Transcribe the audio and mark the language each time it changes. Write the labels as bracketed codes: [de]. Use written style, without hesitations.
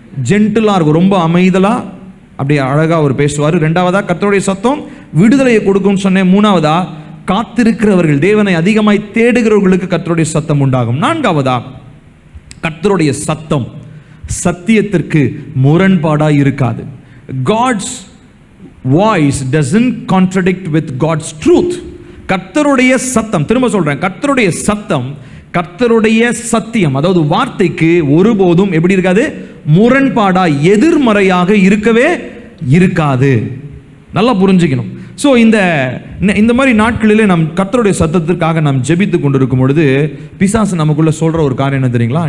[ta] ஜென்டிலா இருக்கும், ரொம்ப அமைதலா, அப்படி அழகா அவர் பேசுவார். 2வதா கர்த்தருடைய சத்தம் விடுதலையை கொடுக்கும்னு சொன்னேன். 3வதா காத்திருக்கிறவர்கள், தேவனை அதிகமாய் தேடுகிறவர்களுக்கு கர்த்தருடைய சத்தம் உண்டாகும். 4வதா கர்த்தருடைய சத்தம் சத்தியத்திற்கு முரண்பாடாக இருக்காது. [en] God's voice doesn't contradict with God's truth. [ta] கர்த்தருடைய சத்தம், திரும்ப சொல்றேன், கர்த்தருடைய சத்தம், கர்த்தருடைய சத்தியம், அதாவது வார்த்தைக்கு ஒருபோதும் எப்படி இருக்காது? முரண்பாடா, எதிர்மறையாக இருக்கவே இருக்காது. நல்லா புரிஞ்சுக்கணும். ஸோ இந்த மாதிரி நாட்களிலே நம் கர்த்தருடைய சத்தத்திற்காக நாம் ஜெபித்து கொண்டிருக்கும் பொழுது பிசாசு நமக்குள்ள சொல்ற ஒரு காரியம் என்ன தெரியுங்களா?